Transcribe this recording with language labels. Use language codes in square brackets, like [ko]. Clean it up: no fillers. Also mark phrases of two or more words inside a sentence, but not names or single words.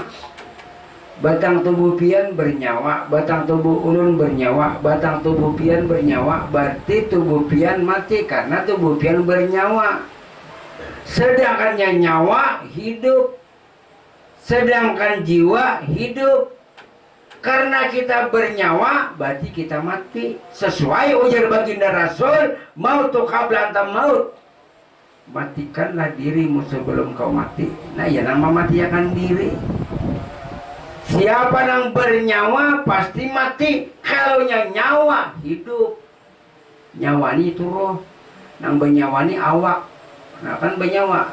[bjn] Batang tubuh pian bernyawa, batang tubuh ulun bernyawa, batang tubuh pian bernyawa, berarti tubuh pian mati karena tubuh pian bernyawa. [id] Sedangkannya nyawa hidup, sedangkan jiwa hidup. Karena kita bernyawa, berarti kita mati. Sesuai ujar baginda Rasul, [ar] موتوا قبل أن تموتوا. [id] Matikanlah dirimu sebelum kau mati. Nah, ya nama mati akan diri. Siapa yang bernyawa pasti mati. Kalau nyawa hidup. Nyawa ini itu roh. Yang bernyawa ini awak. Nah, kan bernyawa.